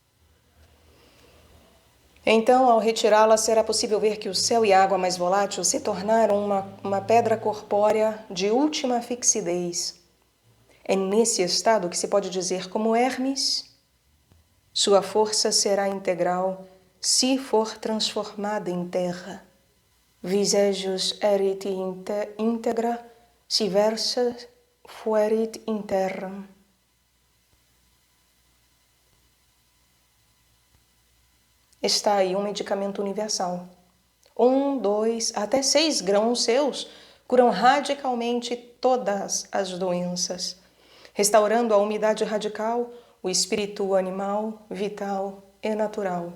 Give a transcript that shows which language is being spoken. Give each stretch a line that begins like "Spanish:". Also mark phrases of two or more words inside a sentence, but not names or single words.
Portuguese: Então, ao retirá-la, será possível ver que o céu e a água mais volátil se tornaram uma pedra corpórea de última fixidez. É nesse estado que se pode dizer, como Hermes, sua força será integral se for transformada em terra.
Latin: Vis ejus erit integra, si versa fuerit in terram.
Portuguese: Está aí um medicamento universal. 1, 2, até 6 grãos seus curam radicalmente todas as doenças, restaurando a umidade radical, o espírito animal, vital e natural.